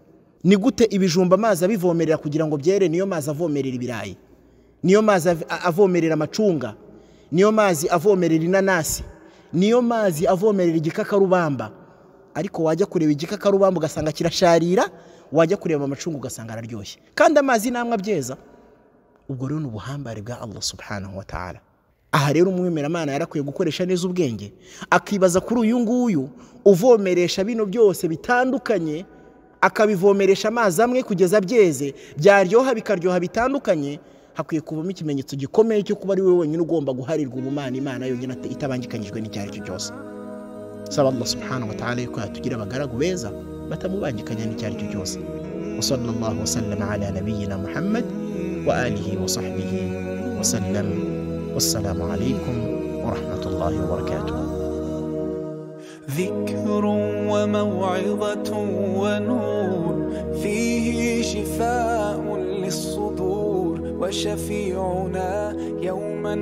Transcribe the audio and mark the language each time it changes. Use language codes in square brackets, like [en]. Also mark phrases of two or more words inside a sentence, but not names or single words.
[rw] Ni gute ibijumba amazi abivomerera kugira ngo byere? Niyo mazi avomerera ibirayi, niyo mazi avomerera amacunga, niyo mazi avomerera inanasi, niyo mazi avomerera igikakarubamba. ariko wajya kureba igikakarubamba ugasanga kirasharira, wajya kureba amacunga ugasanga araryoshye, kandi amazi namwe abyeza. Ubwo rero ni ubuhambare bwa [ar] الله سبحانه وتعالى. [rw] Aha rero umwemeramana yarakwiye gukoresha neza ubwenge, akibaza kuri uyu nguyu uvomeresha bino byose bitandukanye, akabivomeresha amazi amwe kugeza byeze, byaryoha bikaryoha bitandukanye, hakwiye kubamo ikimenyetso gikomeye cyo kuba ari we wenyine ugomba guharirwa ubumana, Imana yonyine itabangikanyijwe n'icyari cyo cyose. Saba [ar] الله سبحانه وتعالى [rw] yuko yatugira abagaragu beza batamubangikanya n'icyari cyo cyose. [ar] وصلى الله وسلم على نبينا محمد وآله وصحبه وسلم. والسلام عليكم ورحمة الله وبركاته. ذكر وموعظة ونور فيه شفاء للصدور وشفيعنا يوم